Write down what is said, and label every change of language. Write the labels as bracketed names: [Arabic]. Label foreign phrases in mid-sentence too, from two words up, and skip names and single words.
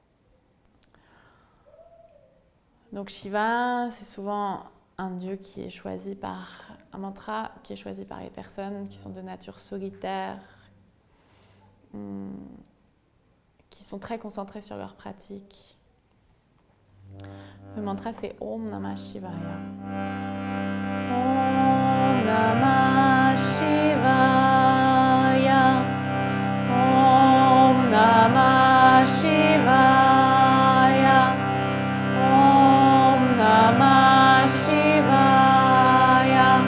[French] Donc Shiva, c'est souvent un dieu qui est choisi par un mantra, qui est choisi par les personnes qui sont de nature solitaire, qui sont très concentrées sur leur pratique. Le mantra, c'est [Sanskrit] ॐ नमः शिवाय. ॐ नमः शिवाय. ॐ नमः शिवाय. ॐ नमः शिवाय.